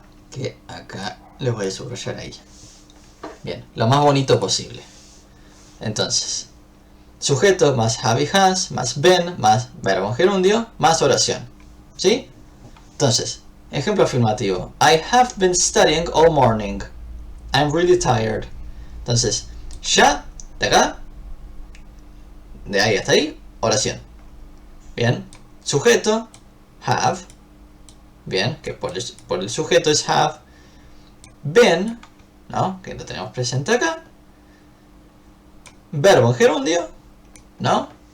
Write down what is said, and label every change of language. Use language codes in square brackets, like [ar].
[es] Que acá les voy a subrayar ahí. Bien, lo más bonito posible. Entonces, sujeto más have y has, más been, más verbo en gerundio, más oración. ¿Sí? Entonces, ejemplo afirmativo. [en] I have been studying all morning. I'm really tired. [es] Entonces, ya, de acá, de ahí hasta ahí, oración. Bien, sujeto, have. Bien, que por el sujeto es have. been, ¿no? Que lo tenemos presente acá. Verbo en gerundio, ¿no?